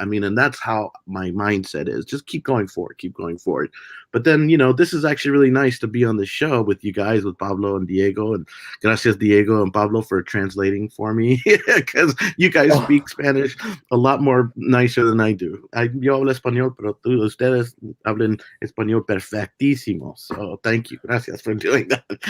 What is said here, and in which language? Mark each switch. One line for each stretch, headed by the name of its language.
English: I mean, and that's how my mindset is, just keep going forward. But then this is actually really nice to be on the show with you guys, with Pablo and Diego, and gracias Diego and Pablo for translating for me because you guys speak Spanish a lot more nicer than I do.
Spanish: Yo hablo español, pero ustedes hablan español perfectísimo.
English: So thank you, gracias for doing that.